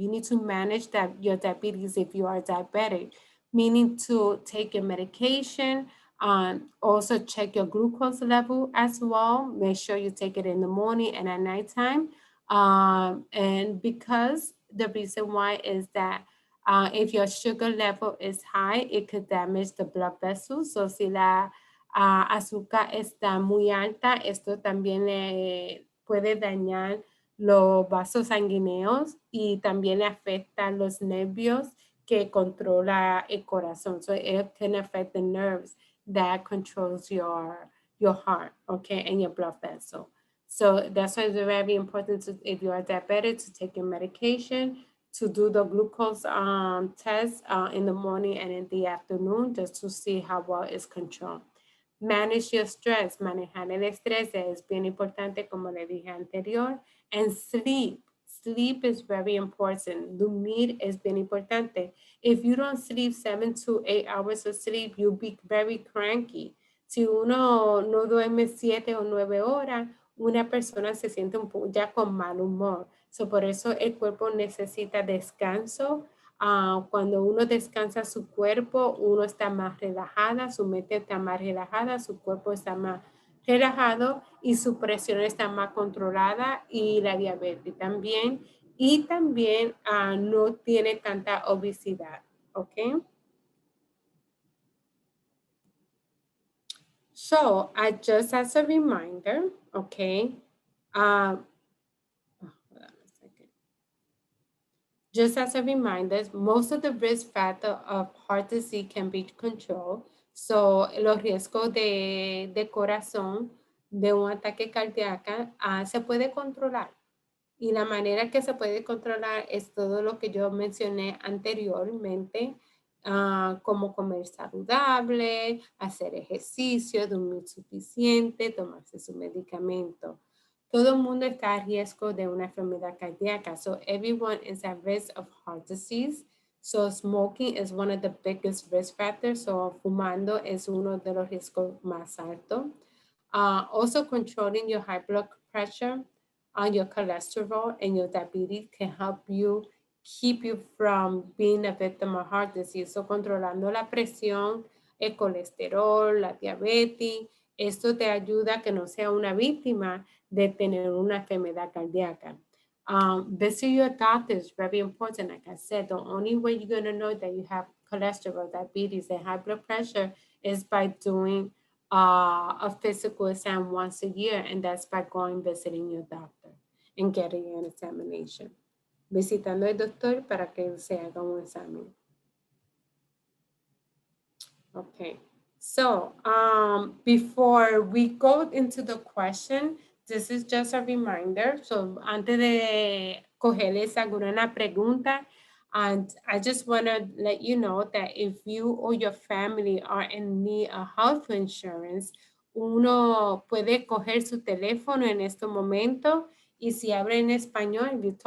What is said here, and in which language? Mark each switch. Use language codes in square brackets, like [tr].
[en] You need to manage your diabetes if you are diabetic, meaning to take your medication, also check your glucose level as well. Make sure you take it in the morning and at nighttime. And because the reason why is that if your sugar level is high, it could damage the blood vessels. [es] So si la azúcar está muy alta, esto también puede dañar los vasos sanguíneos y también le afecta los nervios que controla el corazón. [en] So it can affect the nerves that controls your heart, okay, and your blood vessel. So that's why it's very important to, if you are diabetic, to take your medication, to do the glucose test in the morning and in the afternoon, just to see how well it's controlled. Manage your stress. [es] Manejar el estrés es bien importante, como le dije anterior. [en] And sleep. Sleep is very important. [es] Dormir es bien importante. [en] If you don't sleep 7 to 8 hours of sleep, you'll be very cranky. [es] Si uno no duerme 7 o 9 horas, una persona se siente un poco ya con mal humor. So, por eso el cuerpo necesita descanso. Cuando uno descansa su cuerpo, uno está más relajada, su mente está más relajada, su cuerpo está más relajado y su presión está más controlada y la diabetes también. Y también no tiene tanta obesidad, ¿ok? [en] So, just as a reminder, okay, hold on a second. Just as a reminder, most of the risk factor of heart disease can be controlled. [es] So, los riesgos de corazón, de un ataque cardíaco, se puede controlar. Y la manera que se puede controlar es todo lo que yo mencioné anteriormente, como comer saludable, hacer ejercicio, dormir suficiente, tomarse su medicamento. Todo el mundo está a riesgo de una enfermedad cardíaca. [en] So everyone is at risk of heart disease. So smoking is one of the biggest risk factors. [es] So fumando es uno de los riesgos más altos. [en] Also controlling your high blood pressure, your cholesterol, and your diabetes can help you keep you from being a victim of heart disease. [es] So controlando la presión, el colesterol, la diabetes, esto te ayuda a que no sea una víctima de tener una enfermedad cardíaca. [en] Visit your doctor is very important. Like I said, the only way you're going to know that you have cholesterol, diabetes, and high blood pressure is by doing a physical exam once a year, and that's by going visiting your doctor and getting an examination. [es] Visitando al doctor para que se haga un examen. [en] Okay, so before we go into the question, this is just a reminder. So [es] antes de cogerles alguna pregunta, [en] and I just want to let you know that if you or your family are in need of health insurance, [es] uno puede coger su teléfono en este momento y si habla en español,